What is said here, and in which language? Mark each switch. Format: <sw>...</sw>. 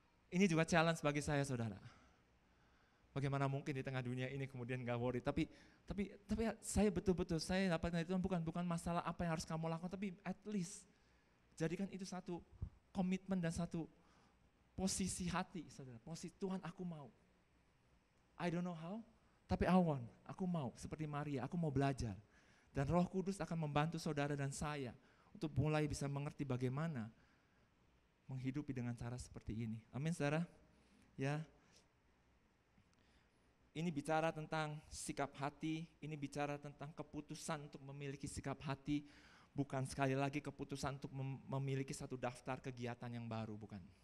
<id>Ini juga challenge bagi saya, saudara. Bagaimana mungkin di tengah dunia ini kemudian gak worry, tapi saya betul-betul, saya dapatkan itu bukan masalah apa yang harus kamu lakukan, tapi</id> <en>at least</en> <id>jadikan itu satu komitmen dan satu posisi hati, saudara. Posisi Tuhan, aku mau.</id> <en>I don't know how,</en> <id>tapi</id> <en>I want,</en> <id>aku mau. Seperti Maria, aku mau belajar. Dan Roh Kudus akan membantu saudara dan saya untuk mulai bisa mengerti bagaimana menghidupi dengan cara seperti ini. Amin, saudara. Ya. Ini bicara tentang sikap hati, ini bicara tentang keputusan untuk memiliki sikap hati, bukan sekali lagi keputusan untuk memiliki satu daftar kegiatan yang baru, bukan.</id>